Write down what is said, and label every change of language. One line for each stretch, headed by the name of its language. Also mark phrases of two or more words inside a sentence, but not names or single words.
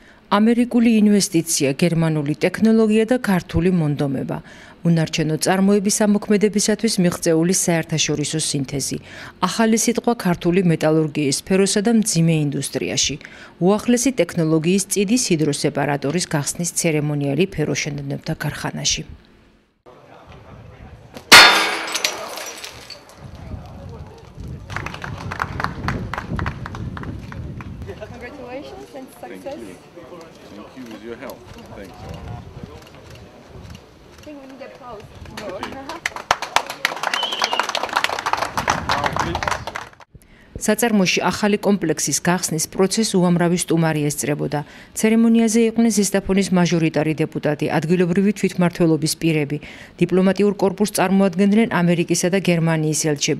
Georgian: ამერიკული ინვესტიცია, გერმანული ტექნოლოგია და ქართული მონდომება. უნარჩენო წარმოების ამოქმედებისათვის მიღწეული საერთაშორისო სინთეზი. ახალი სიტყვა ქართული მეტალურგიის სფეროსა და მძიმე ინდუსტრიაში. უახლესი ტექნოლოგიის წიდის ჰიდროსეპარატორის გახსნის ცერემონიალი ფეროშენდებთა ქარხანაში.
English: Congratulations and success. Thank you with your help. Thanks. I think we need applause.
Georgian: საწარმოში ახალი კომპლექსის გახსნის პროცესს უამრავი სტუმარი ესწრებოდა. ცერემონიაზე იყვნენ ზესტაფონის მაჟორიტარი დეპუტატი, ადგილობრივი თვითმმართველობის პირები. დიპლომატიურ კორპუსს წარმოადგენდნენ ამერიკისა და გერმანიის ელჩები.